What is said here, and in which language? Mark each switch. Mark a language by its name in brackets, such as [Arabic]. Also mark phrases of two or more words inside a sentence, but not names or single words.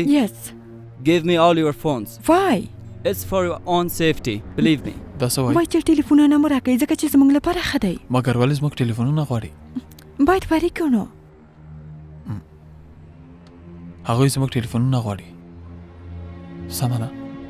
[English] Yes. Give me all your phones. Why? It's for your own safety, believe me. [Pashto] دا څه وایي باید چې ټلیفونونه مو راکړئ ځکه چې زموږ لپاره ښه دی مګر ولې زموږ ټلیفونونه غواړي باید فارغ کړو نو هغوی زموږ ټلیفونونه غواړي سمه ده